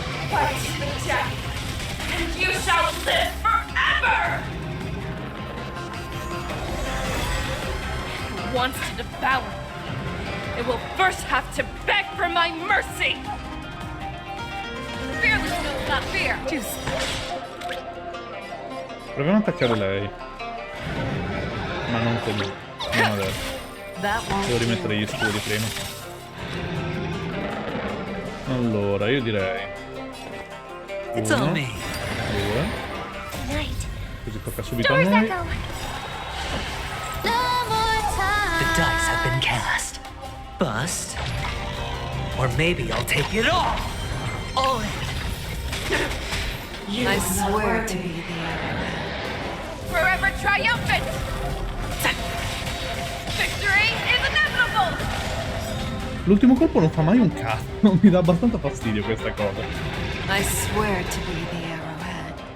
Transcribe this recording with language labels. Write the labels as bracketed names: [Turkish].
[English] Fight to the death, and you shall live forever! It wants to devour me. It will first have to beg for my mercy. Fearless knows not fear. [Italian] Proviamo ad attaccare lei. Ma non con lui. Non adesso. Devo rimettere gli scudi prima. Allora, io direi... [English] It's on me. [Italian] 2. Così tocca subito a noi. [English] The dice have been cast. Bust. Or maybe I'll take it all. All in. I swear to be forever triumphant! Victory is inevitable! [Italian] L'ultimo colpo non fa mai un cazzo. Mi dà abbastanza fastidio questa cosa. [English] I swear to be the arrowhead.